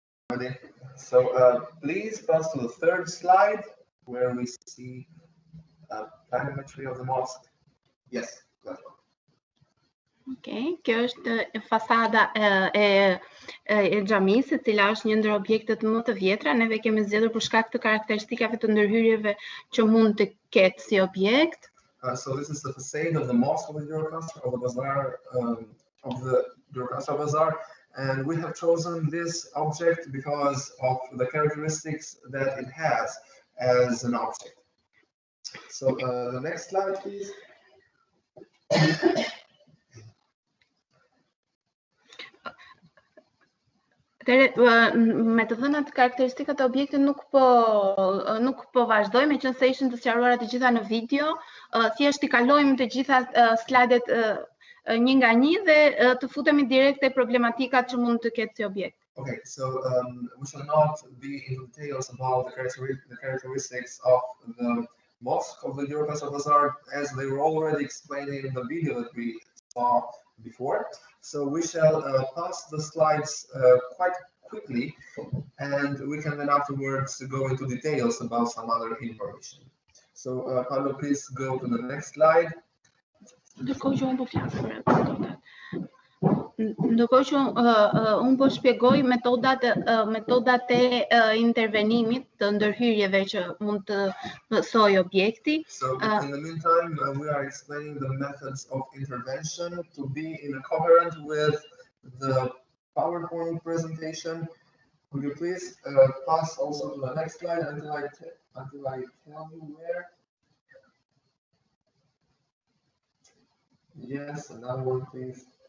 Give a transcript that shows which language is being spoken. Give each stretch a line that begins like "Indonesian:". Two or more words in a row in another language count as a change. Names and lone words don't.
English: So please pass to the third slide where we see planimetry of the mosque. Yes.
Albanian: Okay, kjo është fasada e xhamisë, e cila është një ndër objektet më të vjetra. Neve kemi zgjedhur për shkak të karakteristikave të ndërhyrjeve që mund të ketë si objekt.
English: So this is the facade of the mosque of the Gjirokastra, of the bazaar, of the Gjirokastra bazaar, and we have chosen this object because of the characteristics that it has as an object. So the next slide, please.
Albanian: Me të thënat karakteristikat e objektit nuk po vazhdoj, meqense ishin të sqaruara të gjitha në video, thjesht I kalojmë të gjitha slajdet një nga një dhe të futemi direkt te problematikat që mund të ketë si objekt.
English: Okay, so we shall not be in details about the characteristics of the mosque of the Gjirokastra bazaar, as they were already explained in the video that we saw before. So we shall pass the slides quite quickly, and we can then afterwards go into details about some other information. So Pablo, please go to the next slide.
Albanian: Ndërkohë që unë po shpjegoj metodat e intervenimit të ndërhyrjeve që mund të mësoj objekti.
English: So in the meantime, we are explaining the methods of intervention to be in coherent with the PowerPoint presentation. Could you please pass also to the next slide until I tell you where? Yes, another one, please.